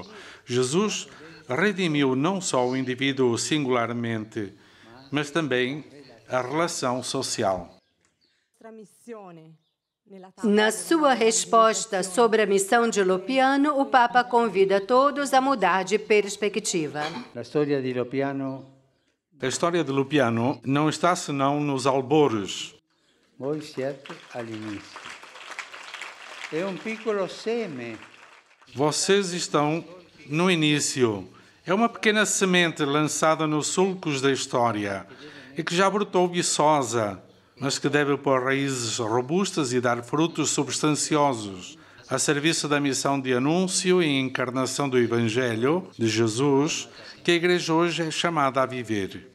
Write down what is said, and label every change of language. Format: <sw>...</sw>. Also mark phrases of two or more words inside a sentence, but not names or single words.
<pt>Jesus redimiu não só o indivíduo singularmente, mas também a relação social. Na sua resposta sobre a missão de Lopiano, o Papa convida todos a mudar de perspectiva. A história de Lopiano não está senão nos albores.</pt> <it>Voi siete all'inizio. È un piccolo seme.</it> <pt>Vocês estão no início. É uma pequena semente lançada nos sulcos da história e que já brotou viçosa, mas que deve pôr raízes robustas e dar frutos substanciosos a serviço da missão de anúncio e encarnação do Evangelho de Jesus que a Igreja hoje é chamada a viver.</pt>